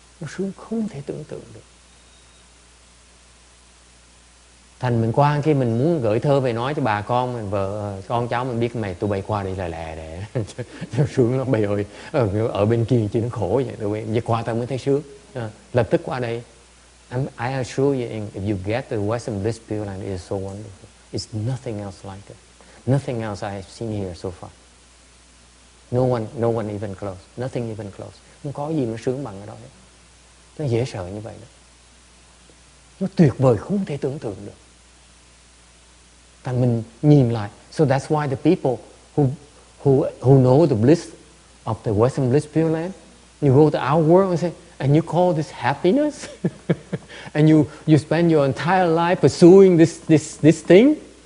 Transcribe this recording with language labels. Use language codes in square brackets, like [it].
[vi] Nó sướng không thể tưởng tượng được. Thành mình qua khi mình muốn gửi thơ về nói cho bà con, mình vợ, con cháu mình biết mày tụi bay qua đây là lẹ để sướng lắm. Bây ơi, ở bên kia chứ nó khổ vậy. Tụi bay qua tao mới thấy sướng. Lập tức qua đây. [en] I assure you, if you get the Western Bliss Pure Land, it is so wonderful. It's nothing else like it. Nothing else I have seen here so far. No one even close. Nothing even close. [vi] Không có gì nó sướng bằng ở đó hết. Nó dễ sợ như vậy đó. Nó tuyệt vời không thể tưởng tượng được. Thành mình nhìn lại. [en] So that's why the people who know the bliss of the Western Bliss Pure Land, you go to our world and say, and you call this happiness? And you spend your entire life pursuing this thing?